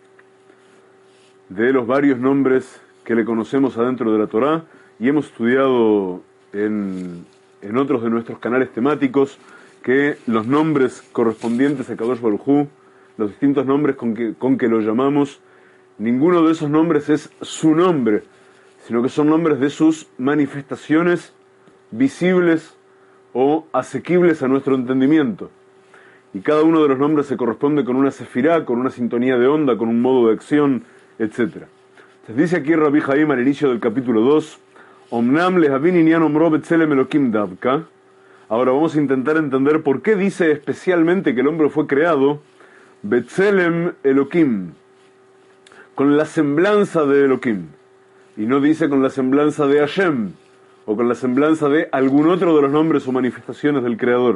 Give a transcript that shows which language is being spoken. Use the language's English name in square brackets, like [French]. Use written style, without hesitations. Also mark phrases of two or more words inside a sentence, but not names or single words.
[Spanish] De los varios nombres que le conocemos adentro de la Torá, y hemos estudiado en otros de nuestros canales temáticos que los nombres correspondientes a [Hebrew] קדוש ברוך הוא, [Spanish] los distintos nombres con que lo llamamos, ninguno de esos nombres es su nombre, sino que son nombres de sus manifestaciones visibles o asequibles a nuestro entendimiento. Y cada uno de los nombres se corresponde con una sefirá, con una sintonía de onda, con un modo de acción, etc. Entonces dice aquí Rabbi Haim al inicio del capítulo 2, [Hebrew] אמנם להבין ענין אמרו בצלם אלקים דוקא. [Spanish] Ahora vamos a intentar entender por qué dice especialmente que el hombre fue creado [Hebrew] בצלם אלקים, [Spanish] con la semblanza de Elohim, y no dice con la semblanza de Hashem, o con la semblanza de algún otro de los nombres o manifestaciones del Creador.